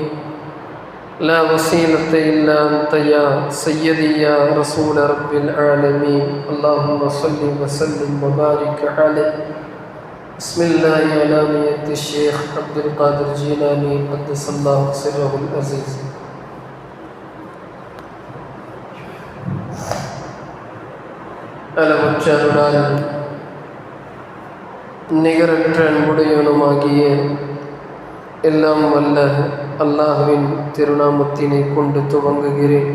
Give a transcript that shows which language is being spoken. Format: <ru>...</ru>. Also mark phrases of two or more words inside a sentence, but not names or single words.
<ar>لا وسيلة إلا أنت يا سيدي يا رسول رب العالمين. اللهم صل وسلم وبارك عليه. بسم الله على نية الشيخ عبد القادر جيلاني قدس الله سره العزيز.</ar> <ta>அளவற்ற அருளாளன் நிகரற்ற அன்புடையவனுமாகிய எல்லாம் வல்ல அல்லாஹ்வின் திருநாமத்தினை கொண்டு துவங்குகிறேன்.</ta>